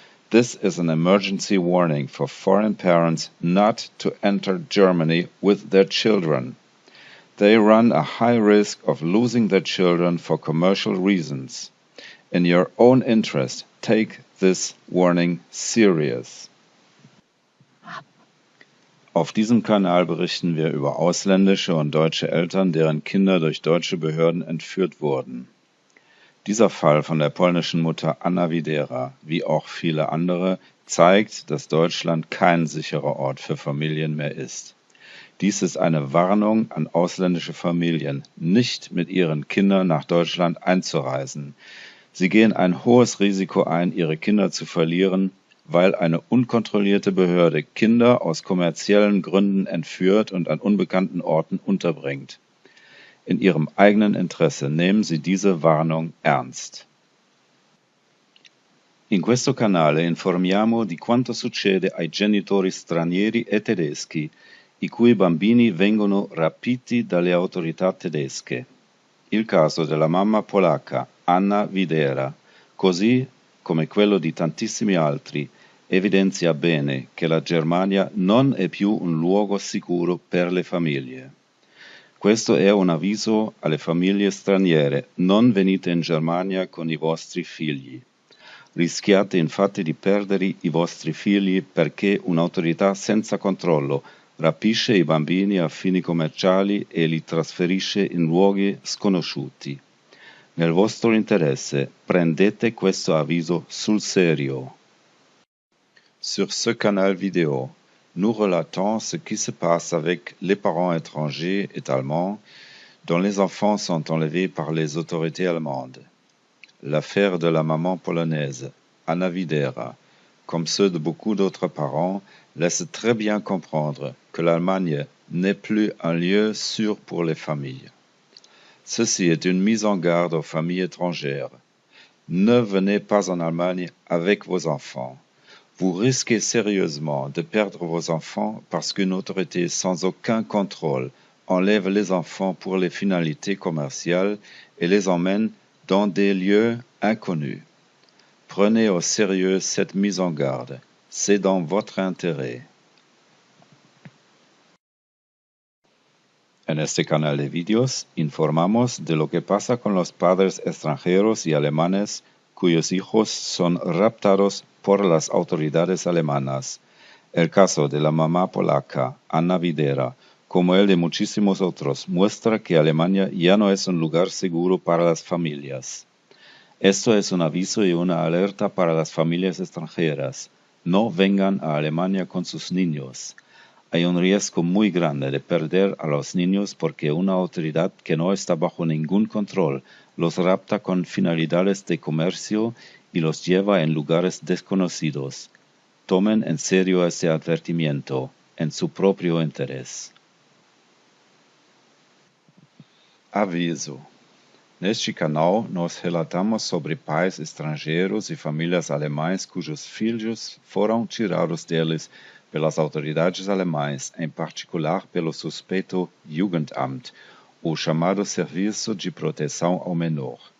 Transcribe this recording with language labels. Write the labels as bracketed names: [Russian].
[English] This is an emergency warning for foreign parents not to enter Germany with their children. They run a high risk of losing their children for commercial reasons. In your own interest, take this warning serious. [German] Auf diesem Kanal berichten wir über ausländische und deutsche Eltern, deren Kinder durch deutsche Behörden entführt wurden. Dieser Fall von der polnischen Mutter Anna Widera, wie auch viele andere, zeigt, dass Deutschland kein sicherer Ort für Familien mehr ist. Dies ist eine Warnung an ausländische Familien, nicht mit ihren Kindern nach Deutschland einzureisen. Sie gehen ein hohes Risiko ein, ihre Kinder zu verlieren, weil eine unkontrollierte Behörde Kinder aus kommerziellen Gründen entführt und an unbekannten Orten unterbringt. In ihrem eigenen Interesse nehmen Sie diese Warnung ernst. [Italian] In questo canale informiamo di quanto succede ai genitori stranieri e tedeschi, i cui bambini vengono rapiti dalle autorità tedesche. Il caso della mamma polacca Anna Widera, così come quello di tantissimi altri, evidenzia bene che la Germania non è più un luogo sicuro per le famiglie. Questo è un avviso alle famiglie straniere: non venite in Germania con i vostri figli. Rischiate infatti di perdere i vostri figli perché un'autorità senza controllo rapisce i bambini a fini commerciali e li trasferisce in luoghi sconosciuti. Nel vostro interesse, prendete questo avviso sul serio. [French] Sur ce canal vidéo, nous relatons ce qui se passe avec les parents étrangers et allemands dont les enfants sont enlevés par les autorités allemandes. L'affaire de la maman polonaise, Anna Widera, comme ceux de beaucoup d'autres parents, laisse très bien comprendre que l'Allemagne n'est plus un lieu sûr pour les familles. Ceci est une mise en garde aux familles étrangères. Ne venez pas en Allemagne avec vos enfants. Vous risquez sérieusement de perdre vos enfants parce qu'une autorité sans aucun contrôle enlève les enfants pour les finalités commerciales et les emmène dans des lieux inconnus. Prenez au sérieux cette mise en garde. C'est dans votre intérêt. [Spanish] En este canal de vídeos informamos de lo que pasa con los padres extranjeros y alemanes cuyos hijos son raptados por las autoridades alemanas. El caso de la mamá polaca, Anna Widera, como el de muchísimos otros, muestra que Alemania ya no es un lugar seguro para las familias. Esto es un aviso y una alerta para las familias extranjeras. No vengan a Alemania con sus niños. Hay un riesgo muy grande de perder a los niños porque una autoridad que no está bajo ningún control los rapta con finalidades de comercio y los lleva en lugares desconocidos. Tomen en serio este advertimiento. [Portuguese] em seu próprio interesse. Aviso: neste canal, nós relatamos sobre pais estrangeiros e famílias alemães cujos filhos foram tirados deles pelas autoridades alemãs, em particular pelo suspeito Jugendamt, o chamado Serviço de Proteção ao Menor.